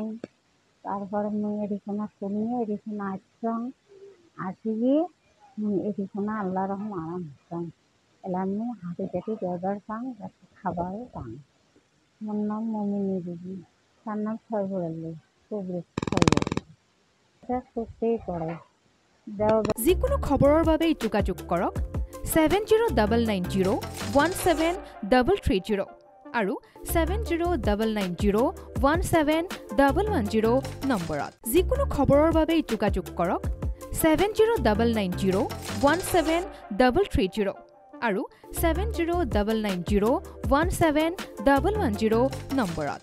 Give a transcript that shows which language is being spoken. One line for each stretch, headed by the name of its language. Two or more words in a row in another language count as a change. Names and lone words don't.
Bangla: তারপরে মুই এদিকনা শুনিয়ে এদিকনা আসছং, আসিয়ে মুই এদিকনা আল্লাহ রহম আরাম হচ্ছং। এলা আমি হাঁটি টাটি ব্যবহার পাং, খাবারও পাং। মোর নাম মমিনী দিদি, তার নাম সয়বর আলী, কবরিস্ট সয়বর আলী। এটা সত্যিই করে।
Assamese: যিকোনো খবৰৰ বাবে যোগাযোগ কৰক 7099017330 আৰু 7099017110 নম্বৰত। যিকোনো খবৰৰ বাবে যোগাযোগ কৰক 7099017330 আৰু 7099017110 নম্বৰত।